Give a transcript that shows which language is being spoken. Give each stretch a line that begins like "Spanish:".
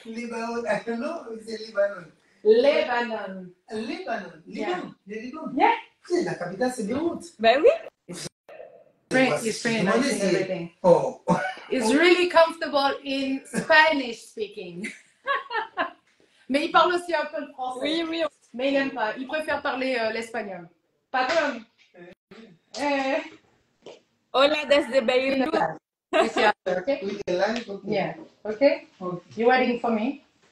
French: Lebanon, non, c'est Lebanon. Lebanon. Lebanon, Liban, le Liban.
English: Yeah.
French: C'est la capitale, c'est Beyrouth. Ben oui.
English: It's very nice and everything. Oh. It's really comfortable in Spanish speaking.
French: Mais il parle aussi un peu le français. Oui, oui. Mais il n'aime pas. Il préfère parler l'espagnol. Patron.
Spanish: Hola desde Beirut.
French: C'est
English: after, okay? We can learn it, okay. Yeah. Okay? You waiting for me?